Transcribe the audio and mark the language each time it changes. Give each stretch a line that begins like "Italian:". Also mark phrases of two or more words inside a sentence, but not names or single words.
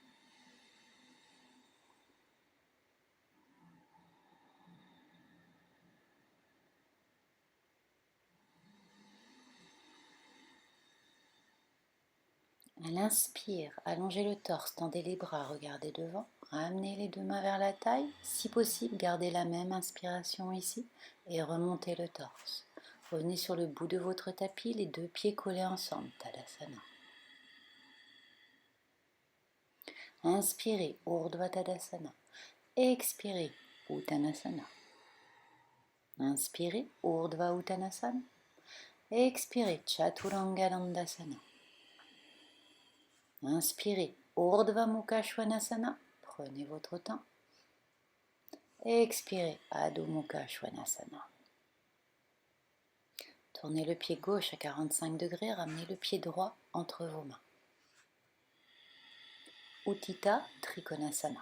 French: À l'inspire, allongez le torse, tendez les bras, regardez devant, ramenez les deux mains vers la taille. Si possible, gardez la même inspiration ici et remontez le torse. Revenez sur le bout de votre tapis, les deux pieds collés ensemble, Tadasana. Inspirez, Urdhva Tadasana. Expirez, Uttanasana. Inspirez, Urdhva Uttanasana. Expirez, Chaturanga Dandasana. Inspirez, Urdhva Mukha Svanasana. Prenez votre temps. Expirez, Adho Mukha Svanasana. Tournez le pied gauche à 45 degrés, ramenez le pied droit entre vos mains. Utthita Trikonasana.